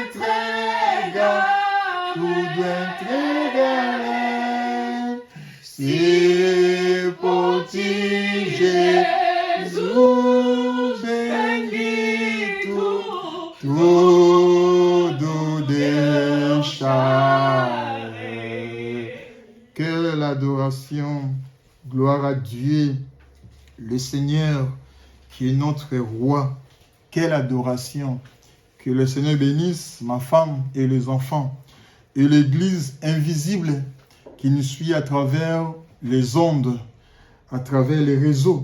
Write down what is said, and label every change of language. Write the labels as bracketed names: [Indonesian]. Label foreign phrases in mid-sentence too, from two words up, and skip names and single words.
[Portuguese] entregarei, se por ti, Jesus bendito, tudo deixarei. [French] Quelle l'adoration, gloire à Dieu, le Seigneur qui est notre roi. Quelle adoration. Que le Seigneur bénisse ma femme et les enfants et l'église invisible qui nous suit à travers les ondes, à travers les réseaux.